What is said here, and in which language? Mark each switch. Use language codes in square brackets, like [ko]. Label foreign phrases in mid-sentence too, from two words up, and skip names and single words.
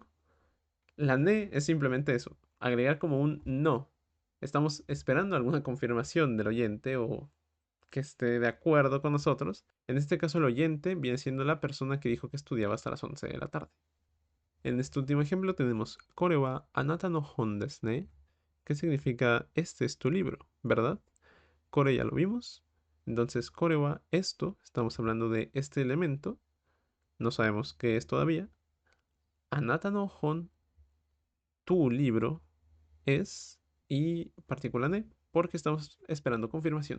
[es] La ne es simplemente eso, agregar como un no. Estamos esperando alguna confirmación del oyente o que esté de acuerdo con nosotros. En este caso, el oyente viene siendo la persona que dijo que estudiaba hasta las 11 de la tarde. En este último ejemplo tenemos [ja] これはあなたの本ですね, [es] que significa este es tu libro, ¿verdad? Kore ya lo vimos. Entonces, [ja] これは [es] esto, estamos hablando de este elemento, no sabemos qué es todavía. [ja] あなたの本, [es] tu libro, es y partícula ne, porque estamos esperando confirmación.